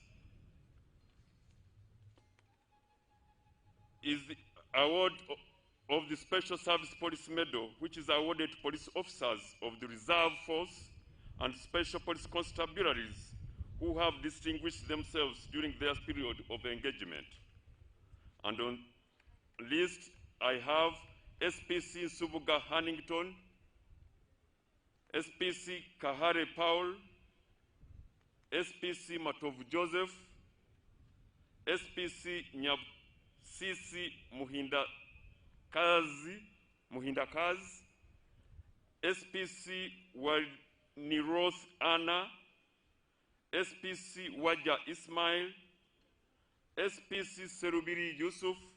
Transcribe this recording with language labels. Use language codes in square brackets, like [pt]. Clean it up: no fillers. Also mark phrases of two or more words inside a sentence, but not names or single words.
[en] is the award of the Special Service Police Medal, which is awarded to police officers of the Reserve Force and Special Police Constabularies who have distinguished themselves during their period of engagement. And on the list, I have SPC Subuga Hannington, SPC Kahare Paul, SPC Matovu Joseph, SPC Nyabsisi Muhindakazi, SPC Waniroth Anna, SPC Waja Ismail, SPC Serubiri Yusuf,